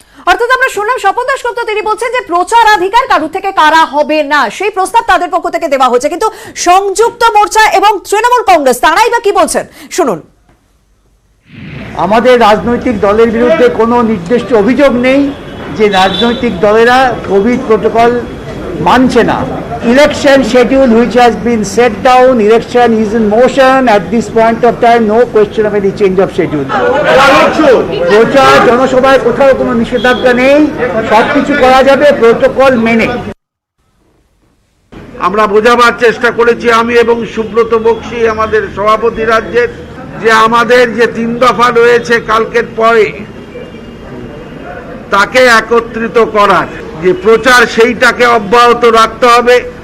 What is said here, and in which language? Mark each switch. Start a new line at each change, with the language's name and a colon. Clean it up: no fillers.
Bangla: অর্থাৎ আমরা শুনলাম স্বপন দাশগুপ্ত, তিনি বলছেন যে প্রচারাধিকার কারোর থেকে কারা হবে না, সেই প্রস্তাব তাদের পক্ষ থেকে দেওয়া হয়েছে। কিন্তু সংযুক্ত মোর্চা এবং তৃণমূল কংগ্রেস তারাই বা কি বলছেন শুনুন। আমাদের রাজনৈতিক দলের বিরুদ্ধে কোনো নির্দিষ্ট অভিযোগ নেই যে রাজনৈতিক দলেরা কোভিড প্রোটোকল মানছে না।
English: Election schedule which has been set down, election is in motion at this point of time, no question of any change of schedule.
Bangla: প্রচার জনসভায় কোথাও কোনো নিষেধাজ্ঞা নেই, সব কিছু করা যাবে প্রোটোকল মেনে। আমরা বোঝাবার চেষ্টা করেছি, আমি এবং সুব্রত বক্সী আমাদের সভাপতি রাজ্যের, যে আমাদের যে 3 দফা রয়েছে কালকের পরে তাকে একত্রিত করার যে প্রচার সেইটাকে অব্যাহত রাখতে হবে।